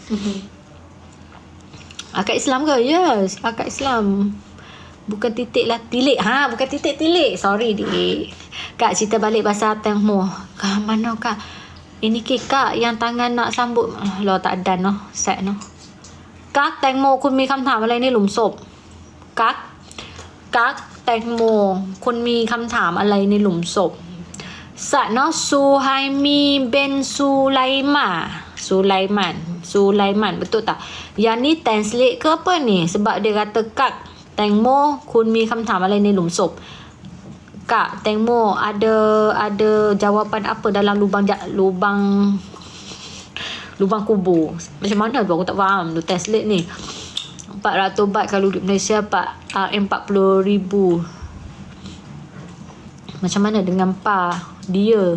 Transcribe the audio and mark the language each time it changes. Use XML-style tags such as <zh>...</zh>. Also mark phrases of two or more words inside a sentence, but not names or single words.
<ms>Akak Islam ke? Yes, akak Islam. Bukan titik lah, tilik. Bukan titik, tilik. Sorry dik. Kak, cerita balik pasal Temo. Kak, mana kak? Ini kak yang tangan nak sambut. Loh tak ada noh. Set noh. Kak,</ms> <th>Temo คุณมีคำถามอะไรในหลุมศพ กักแตงโมคุณมีคำถามอะไรในหลุมศพ Sana Suhaimi bin Sulaiman,</th> <ms>betul tak? Yang ni translate ke apa ni? Sebab dia kata Kak Tengmo</ms> <th>คุณมีคำถามอะไรในหลุมศพ</th> <ms>Kak Tengmo ada jawapan apa dalam lubang kubur. Macam mana tu aku tak faham tu translate ni. 400 baht kalau di Malaysia 40,000. Macam mana dengan dia?</ms>